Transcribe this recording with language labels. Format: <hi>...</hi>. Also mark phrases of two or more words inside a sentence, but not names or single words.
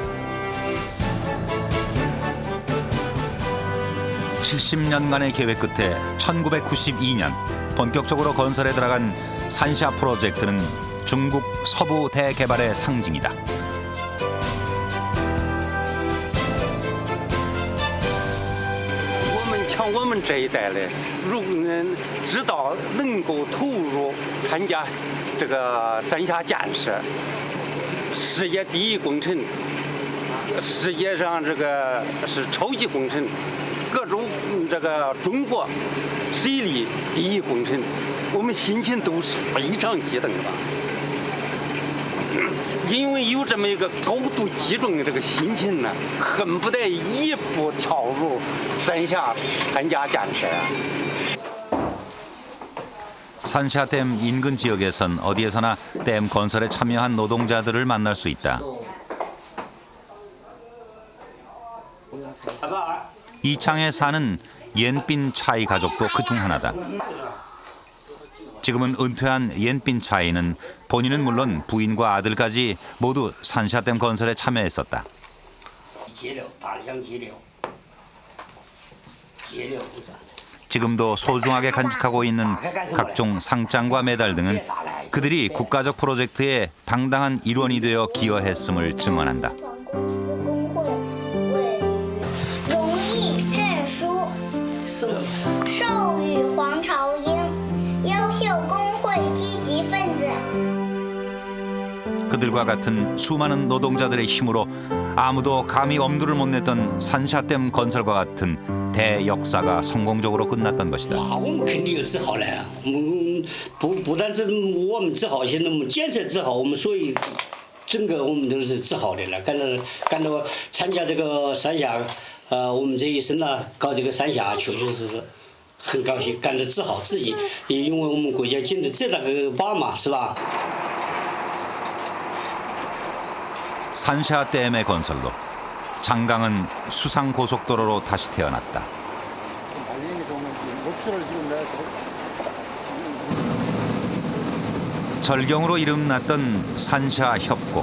<ko>70년간의 계획 끝에 1992년 본격적으로 건설에 들어간 산샤 프로젝트는 중국 서부 대개발의 상징이다.</ko> <zh>们这一代的，知道能够投入参加这个三峡建设，世界第一工程，世界上这个是超级工程，各种这个中国水利第一工程，我们心情都是非常激动的。因为有这么一个高度集中的这个心情呢，恨不得一步跳入三峡参加建设。</zh> <ko>산샤댐 인근 지역에선 어디에서나 댐 건설에 참여한 노동자들을 만날 수 있다. 이창에 사는 옌빈 차이 가족도 그중 하나다. 지금은 은퇴한 옌빈 차이는 본인은 물론 부인과 아들까지 모두 산샤댐 건설에 참여했었다. 지금도 소중하게 간직하고 있는 각종 상장과 메달 등은 그들이 국가적 프로젝트의 당당한 일원이 되어 기여했음을 증언한다.</ko> <zh>荣誉证书授予黄朝英优秀工会积极分子</zh> <ko>그들과 같은 수많은 노동자들의 힘으로 아무도 감히 엄두를 못 냈던 산샤댐 건설과 같은 대역사가 성공적으로 끝났던 것이다.</ko> <zh>我们肯定有自豪了，我们不但是我们自豪，现在我们建设自豪，我们所以整个我们都是自豪的了。干到参加这个三峡，我们这一生呢搞这个三峡，确确实实很高兴，感到自豪自己，因为我们国家建的这大个坝嘛，是吧？</zh> <ko>산샤댐의 건설로 장강은 수상고속도로로 다시 태어났다. 절경으로 이름났던 산샤 협곡.</ko>